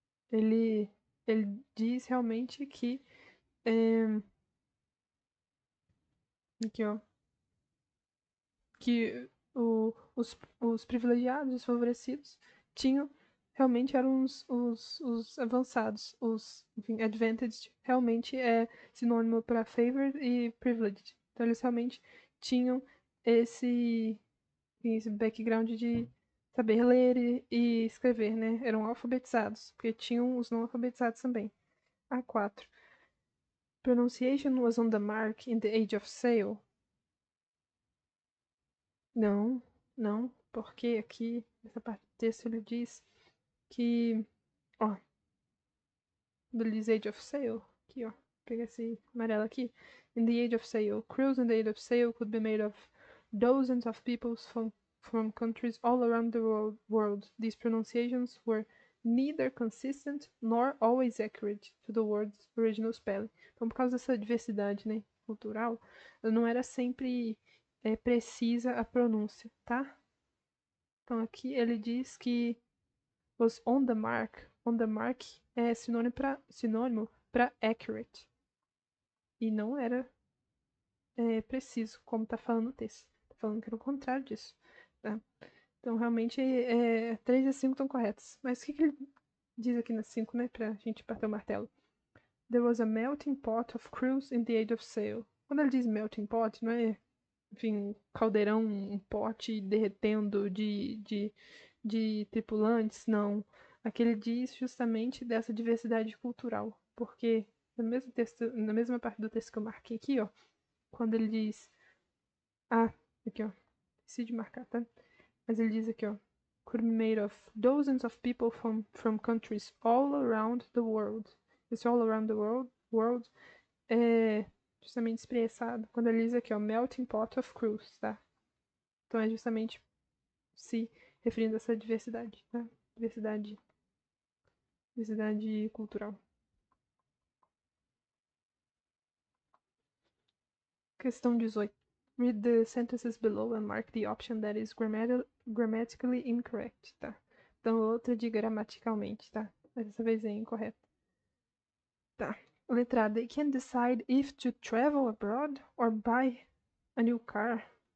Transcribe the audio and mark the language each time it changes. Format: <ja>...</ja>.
<pt>Ele diz realmente que aqui, ó, que os privilegiados, os favorecidos, realmente eram os avançados, enfim, advantaged realmente é sinônimo para favored e privileged. Então eles realmente tinham esse background de saber ler e escrever, né? Eram alfabetizados, porque tinham os não alfabetizados também. A4.</pt> <en>Pronunciation was on the mark in the age of sail.</en> <pt>Não, não, porque aqui, nessa parte do texto, ele diz que, ó, do Age of Sail, aqui, ó, pega esse amarelo aqui.</pt> <en>In the age of sail, crews in the age of sail could be made of dozens of peoples from countries all around the world. These pronunciations were neither consistent nor always accurate to the word's original spelling.</en> <pt>Então, por causa dessa diversidade, né, cultural, não era sempre precisa a pronúncia, tá? Então, aqui ele diz que</pt> <en>was on the mark. On the mark</en> <pt>é sinônimo para accurate. E não era preciso, como tá falando o texto. Tá falando que era o contrário disso. Tá? Então, realmente, 3 e 5 estão corretos. Mas o que ele diz aqui nas 5, né? Pra gente bater o martelo.</pt> <en>There was a melting pot of crews in the age of sail.</en> <pt>Quando ele diz melting pot, não é, enfim, caldeirão, um pote derretendo de tripulantes, não. Aqui ele diz justamente dessa diversidade cultural. Porque no mesmo texto, na mesma parte do texto que eu marquei aqui, ó, quando ele diz. Ah, aqui, ó. Esqueci de marcar, tá? Mas ele diz aqui, ó.</pt> <en>Could be made of dozens of people from countries all around the world.</en> <pt>Esse</pt> <en>all around the world</en> <pt>é justamente expressado quando ele diz aqui, ó,</pt> <en>melting pot of crews,</en> <pt>tá? Então é justamente se referindo a essa diversidade, tá? Diversidade cultural. Questão 18.</pt> <en>Read the sentences below and mark the option that is grammatically incorrect,</en> <pt>tá? Então, outra de gramaticalmente, tá? Mas dessa vez é incorreto. Tá. Letra A.</pt> <en>They can decide if to travel abroad or buy a new car.</en>